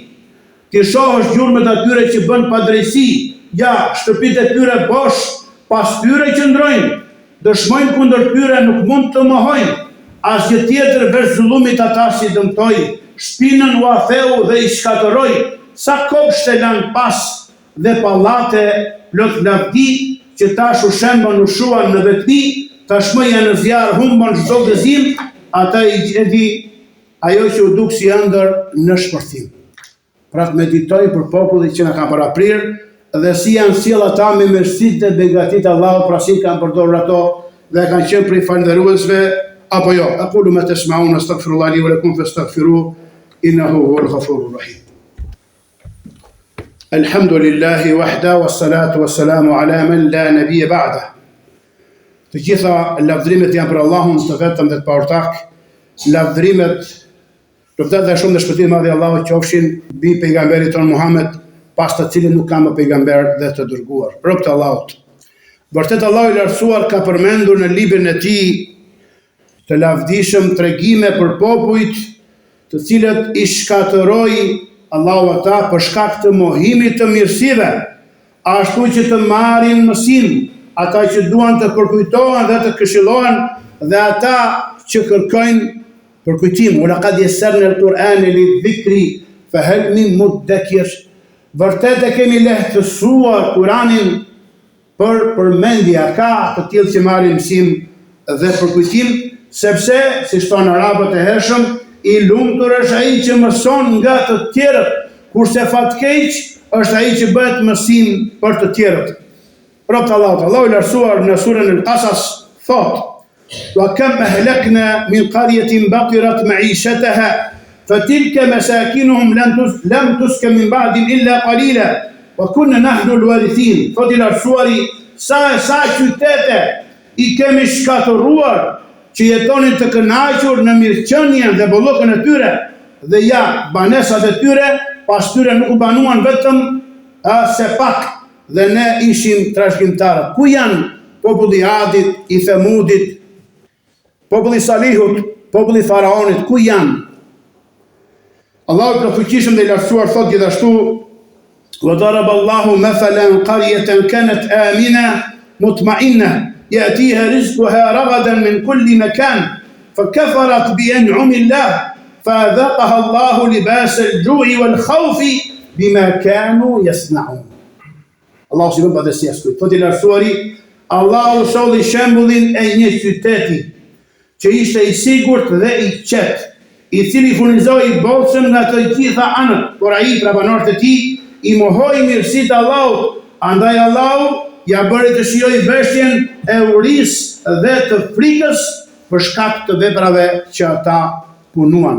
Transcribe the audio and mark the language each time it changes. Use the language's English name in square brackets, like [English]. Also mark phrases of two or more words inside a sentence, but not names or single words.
[Albanian] Ti shohësh gjurmët atyre që bën padrejsi, ja, shtëpitë e tyre bosh, pas tyre që ndrojnë, dëshmojnë kundër tyre nuk mund të mohojnë, asgjë tjetër veç zullumit ata si dëmtoj, shpinën u afeu dhe i shkatëroj, sa kopshte lanë pas dhe pallate plot lavdi, që tash u shembën u shuan në vetmi, tashmë janë në zjarr humbën çdo gëzim, ata i gjeti ajo që u duk si ëndër në shpërthim. Pra të meditoj për popullin që na ka paraprir, dhe si janë sjell ata me mirësitë dhe begatitë e Allahut, pra si kanë përdorur ato dhe kanë qenë prej falëndëruesve apo jo. [Arabic] أقول ما تسمعون أستغفر الله لي ولكم فاستغفروه إنه هو الغفور الرحيم. الحمد لله وحده والصلاة والسلام على من لا نبي بعده. [Albanian] Të gjitha lavdrimet janë për Allahun të vetëm dhe të paortak. Lavdrimet, lëvdet dhe shumë dhe shpëtim madhi Allahut qofshin mbi pejgamberit ton Muhammed, pas të cilin nuk ka më pejgamber dhe të dërguar. Rob të Allahut. Vërtet Allahu i lartësuar ka përmendur në librin e tij të lavdishëm tregime për popujt të cilët i shkatëroi Allahu ata për shkak të mohimit të mirësive, ashtu që të marrin mësim, ata që duan të përkujtohen dhe të këshillohen, dhe ata që kërkojnë përkujtim. [Arabic] ولقد يسرنا القرآن للذكر فهل من مدكر. [Albanian] Vërtet e kemi lehtësuar Kur'anin për përmendje, ka të tillë që marrin mësim dhe përkujtim, sepse, si thon arabët e hershëm, i lumtur është ai që mëson nga të tjerët, kurse fatkeq është ai që bëhet mësim për të tjerët. Robt Allahut, Allahu i lartësuar në surën Al-Qasas thot: [Arabic] "وكم أهلكنا من قرية بطرت معيشتها فتلك مساكنهم لم تسكن من بعدهم إلا قليلا وكنا نحن الوارثين." [Albanian] Thot i lartësuari, sa qytete i kemi shkatëruar që jetonin të kënaqur në mirëqenien dhe bollokën e tyre, dhe ja, banesat e tyre pas tyre nuk u banuan vetëm se pak, dhe ne ishim trashëgimtarë. Ku janë populli i Adit, i Themudit, populli i Salihut, populli i Faraonit, ku janë? Allahu i plotfuqishëm dhe i lartësuar thot gjithashtu: [Arabic] "وضرب الله مثلا قرية كانت آمنة مطمئنة يأتيها رزقها رغدا من كل مكان فكفرت بأنعم الله فأذاقها الله لباس الجوع والخوف بما كانوا يصنعون." [Albanian] Allahu si bën padësia skujt. Thot i lartësuari, Allahu solli shembullin e një qyteti që ishte i sigurt dhe i qetë, i cili furnizoi bolsën nga të gjitha anët, por ai pra banorët e tij i mohoi mirësitë e Allahut, andaj Allahu ja bëri të shijoj veshjen e urisë dhe të frikës për shkak të veprave që ata punuan.